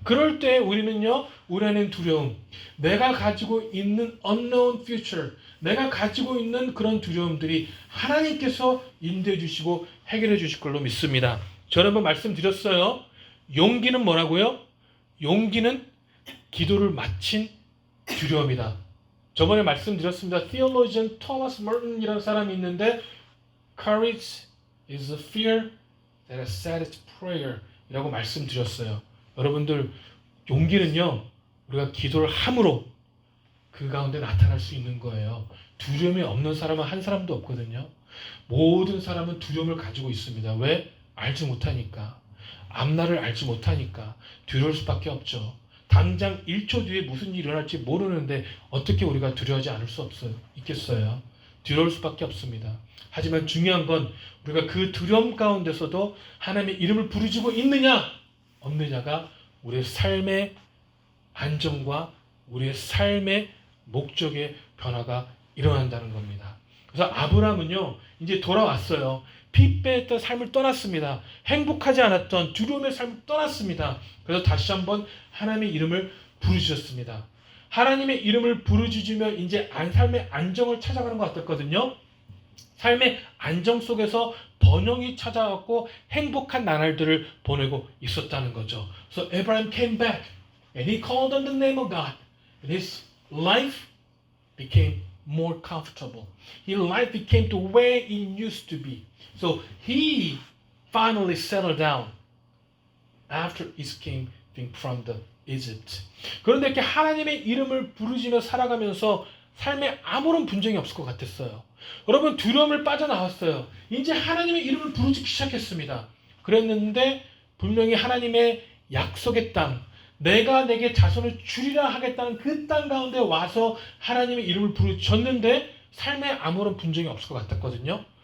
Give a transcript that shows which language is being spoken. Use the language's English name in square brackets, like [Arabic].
[Korean] 그럴 때 우리는요, 우리 안에 두려움, 내가 가지고 있는 [English] unknown future, [Korean] 내가 가지고 있는 그런 두려움들이 하나님께서 인도해 주시고 해결해 주실 걸로 믿습니다. 저는 한번 말씀드렸어요. 용기는 뭐라고요? 용기는 기도를 마친 두려움이다. 저번에 말씀드렸습니다. [English] Theologian Thomas Merton이라는 [Korean] 사람이 있는데, [English] Courage is the fear that has said its prayer [Korean] 이라고 말씀드렸어요. 여러분들, 용기는요, 우리가 기도를 함으로 그 가운데 나타날 수 있는 거예요. 두려움이 없는 사람은 한 사람도 없거든요. 모든 사람은 두려움을 가지고 있습니다. 왜? 알지 못하니까. 앞날을 알지 못하니까 두려울 수밖에 없죠. 당장 1초 뒤에 무슨 일이 일어날지 모르는데 어떻게 우리가 두려워하지 않을 수 있겠어요? 두려울 수밖에 없습니다. 하지만 중요한 건 우리가 그 두려움 가운데서도 하나님의 이름을 부르짖고 있느냐 없느냐가 우리의 삶의 안정과 우리의 삶의 목적의 변화가 일어난다는 겁니다. 그래서 아브라함은요, 이제 돌아왔어요. 피 빼했던 삶을 떠났습니다. 행복하지 않았던 두려움의 삶을 떠났습니다. 그래서 다시 한번 하나님의 이름을 부르짖었습니다. 하나님의 이름을 부르짖으며 이제 삶의 안정을 찾아가는 것 같았거든요. 삶의 안정 속에서 번영이 찾아왔고 행복한 나날들을 보내고 있었다는 거죠. [English] So Abraham came back and he called on the name of God. And his life became more comfortable. His life became the way it used to be. So he finally settled down after escaping from the Egypt. [Korean] 그런데 이렇게 하나님의 이름을 부르짖며 살아가면서 삶에 아무런 분쟁이 없을 것 같았어요. 여러분, 두려움을 빠져나왔어요. 이제 하나님의 이름을 부르짖기 시작했습니다. 그랬는데 분명히 하나님의 약속의 땅, 내가 내게 자손을 주리라 하겠다는 그 땅 가운데 와서 하나님의 이름을 부르짖었는데 삶에 아무런 분쟁이 없을 것 같았거든요.